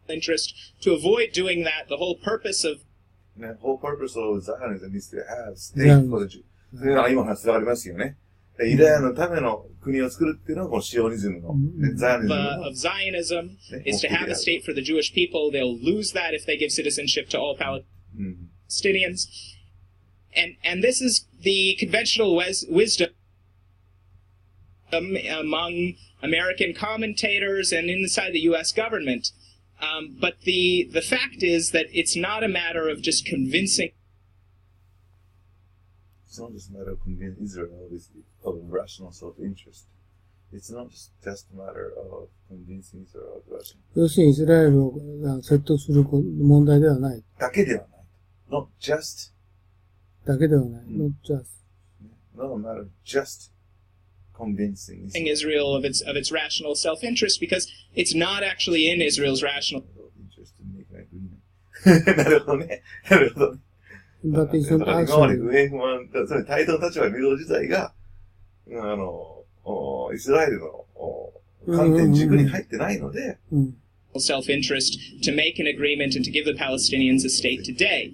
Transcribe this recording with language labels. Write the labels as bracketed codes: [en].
[en] interest to avoid doing that, the whole purpose of Zionism is to have state for the Jews. [ja] それが今の話がありますよね。ユダヤのための国を作るっていうのはこのシオニズムの、 [en] of Zionism is to have a state for the Jewish people. They'll lose that if they give citizenship to all Palestinians. And this is the conventional wisdom among American commentators and inside the U.S. government. But the fact is that it's not a matter of just convincing It's not just a matter of convincing Israel of rational self-interest. It's not just a matter of convincing Israel of rational. [ja] 要するにイスラエルを説得する問題ではない。だけではない。 [en] Not just. [ja] だけではない。 [en] not just. Not a matter of just convincing Israel of its rational self-interest, because it's not actually in Israel's rational interest to make an agreement. [ja] なるほどね。なるほどね。だってその今まで不平不満、つまり対等の立場を見る自体が、イスラエルの観点軸に入ってないので、 [en] self-interest to make an agreement and to give the Palestinians a state today.